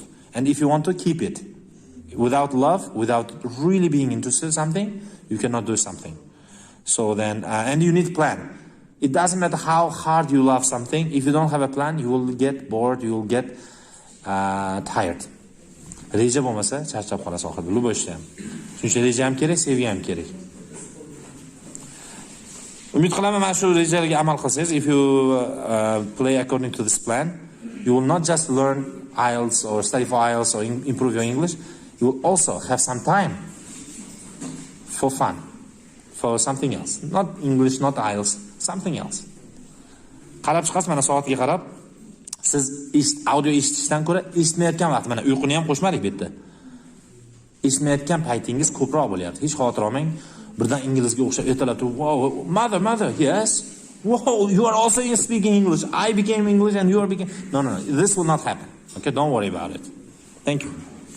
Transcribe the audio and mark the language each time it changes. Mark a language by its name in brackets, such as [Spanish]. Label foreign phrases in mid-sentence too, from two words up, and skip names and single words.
[English] And if you want to keep it. Without love, without really being interested in something, you cannot do something. So then, and you need plan. It doesn't matter how hard you love something. If you don't have a plan, you will get bored, you will get tired. [Uzbek] Reja bo'lmasa, charchab qolasiz oxirida. Любойся. Chunki reja ham kerak, sevgi ham kerak. Umid qilaman, mana shu rejalarga amal qilsangiz, [English] if you play according to this plan, you will not just learn IELTS or study for IELTS or improve your English, you will also have some time for fun, for something else. Not English, not IELTS, something else. [Uzbek] Qarab chiqasiz mana soatga qarab, siz audio eshitishdan ko'ra eshitmayotgan vaqt, mana uyquni ham qo'shmadik bu yerda. Eshitmayotgan paytingiz ko'proq bo'lyapti. Hech xavotir olmang. Birdan inglizga o'xshab ertalab turib, [English] "Wow, mother, yes. Wow, you are also speaking English. I became English and you are became." No. This will not happen. Okay, don't worry about it. Thank you.